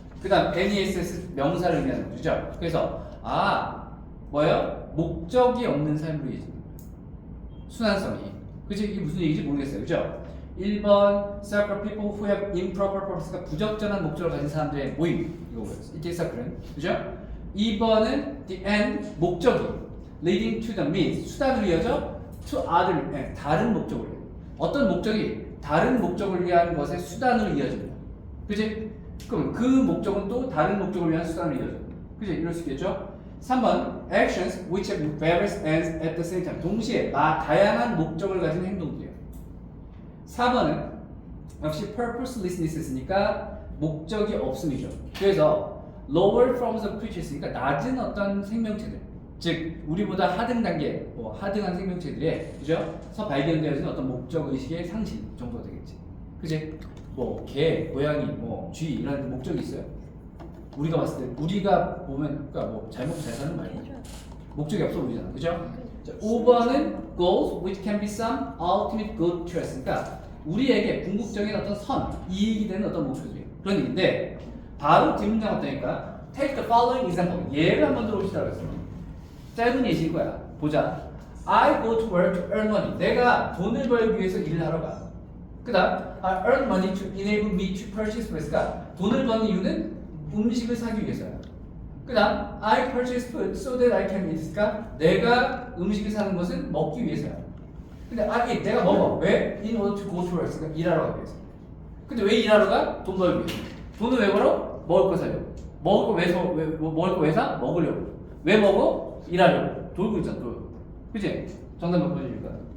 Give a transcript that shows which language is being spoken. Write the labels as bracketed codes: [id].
[ko] 그다음 ness 명사를 의미하는 거죠, 그죠? 그래서 뭐예요? 목적이 없는 삶으로 이어지는 거야. 순환성이. 그치? 이게 무슨 얘기인지 모르겠어요. 그죠? 1번 [en] circle people who have improper purpose [ko] 가 부적절한 목적을 가진 사람들의 모임. 이거 뭐였어? 이게 circle은. 그죠? 2번은 [en] the end, [ko] 목적이 [en] leading to the means, [ko] 수단으로 이어져 [en] to other, [ko] 다른 목적을 위해. 어떤 목적이 다른 목적을 위한 것의 수단으로 이어집니다. 그치? 그럼 그 목적은 또 다른 목적을 위한 수단으로 이어져. 그치? 이럴 수 있겠죠? [en] 3번 actions which have various ends at the same time. [ko] 동시에 다양한 목적을 가진 행동들이에요. 4번은 역시 purposelessness니까 목적이 없음이죠. 그래서 [en] lower forms of creatures [ko] 니까 낮은 어떤 생명체들, 즉 우리보다 하등 단계, 하등한 생명체들의 그죠?서 발견되어진 어떤 목적 의식의 상실 정도가 되겠지. 그지? 개, 고양이, 쥐 이런 목적이 있어요. 우리가 봤을 때 우리가 보면 그러니까 잘 먹고 잘 사는 말고 목적이 없어 보이잖아, 그죠? 자, 5번은 [en] goals which can be some ultimate good choice. [ko] 그러니까 우리에게 궁극적인 어떤 이익이 되는 어떤 목표들이에요. 그런 얘기인데 바로 뒷문장 어떠니까 [en] take the following example. [ko] 예를 한번 들어보시라고 했어요. 짧은 예시일 거야. 보자. [en] I go to work to earn money. [ko] 내가 돈을 벌기 위해서 일을 하러 가. 그 다음 [en] I earn money to enable me to purchase food. [ko] 그러니까 돈을 버는 이유는 음식을 사기 위해서야. 그 다음 [en] I purchase food so that I can eat. [ko] 그러니까 내가 음식을 사는 것은 먹기 위해서야. 근데 내가 먹어. 왜? [en] In order to go to work. [ko] 그러니까 일하러 가기 위해서. 근데 왜 일하러 가? 돈 벌기 위해서. 돈을 왜 벌어? 먹을 거 사려고. 먹을 거 왜 사? 먹으려고. 왜 먹어? 일하려고. 돌고 있잖아, 돌고. 그치? 정답 몇 번입니까?